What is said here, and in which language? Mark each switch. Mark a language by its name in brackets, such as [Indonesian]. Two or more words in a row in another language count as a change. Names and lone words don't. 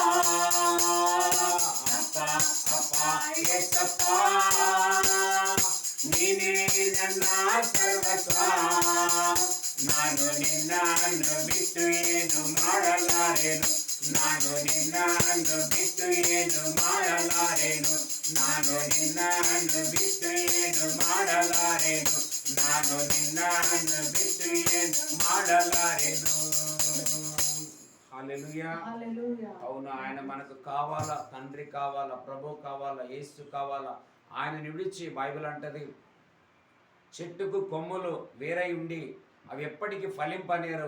[Kannada] ಅಪ್ಪ ಅಪ್ಪ ಏಸಪ್ಪ, ನೀನೇ ನನ್ನ ಸರ್ವಸ್ವ. ನಾನು ನಿನ್ನನ್ನು ಬಿಟ್ಟು ಏನು ಮಾಡಲಾರೆನು. ನಾನು ನಿನ್ನನ್ನು ಬಿಟ್ಟು ಏನು ಮಾಡಲಾರೆನು. ನಾನು ನಿನ್ನನ್ನು ಬಿಟ್ಟು ಏನು ಮಾಡಲಾರೆನು. ನಾನು ನಿನ್ನು ಬಿಟ್ಟು ಏನ್ ಮಾಡಲಾರೆನು. [Telugu] హల్లెలూయా. అవును, ఆయన మనకు కావాలా, తండ్రి కావాలా, ప్రభు కావాలా, యేసు కావాలా. ఆయనని విడిచి బైబిల్ అంటది చెట్టుకు కొమ్మలు వేరై ఉండి అవి ఎప్పటికీ ఫలింపనేరు.